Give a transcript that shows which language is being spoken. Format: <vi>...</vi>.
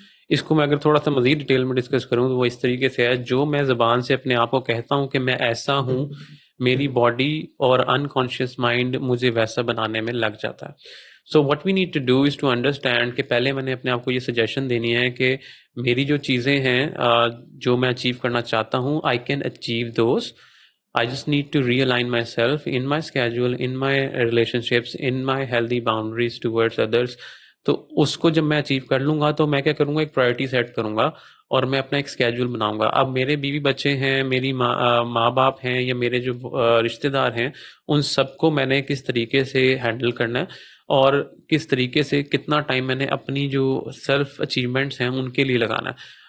<ur>اس کو میں اگر تھوڑا سا مزید ڈیٹیل میں ڈسکس کروں تو وہ اس طریقے سے ہے, جو میں زبان سے اپنے آپ کو کہتا ہوں کہ میں ایسا ہوں, میری باڈی اور انکانشیس مائنڈ مجھے ویسا بنانے میں لگ جاتا ہے.</ur> <en>so what we need to do is to understand</en> <ur>کہ پہلے میں نے اپنے آپ کو یہ سجیشن دینی ہے کہ میری جو چیزیں ہیں جو میں اچیو کرنا چاہتا ہوں,</ur> <en>I can achieve those. I just need to realign myself in my schedule, in my relationships, in my healthy boundaries towards others.</en> <ur>تو اس کو جب میں اچیو کر لوں گا تو میں کیا کروں گا, ایک پرائرٹی سیٹ کروں گا اور میں اپنا ایک اسکیجول بناؤں گا. اب میرے بیوی بچے ہیں, میری ماں باپ ہیں, یا میرے جو رشتہ دار ہیں, ان سب کو میں نے کس طریقے سے ہینڈل کرنا ہے, اور کس طریقے سے کتنا ٹائم میں نے اپنی جو سیلف اچیومنٹس ہیں ان کے لیے لگانا ہے.</ur>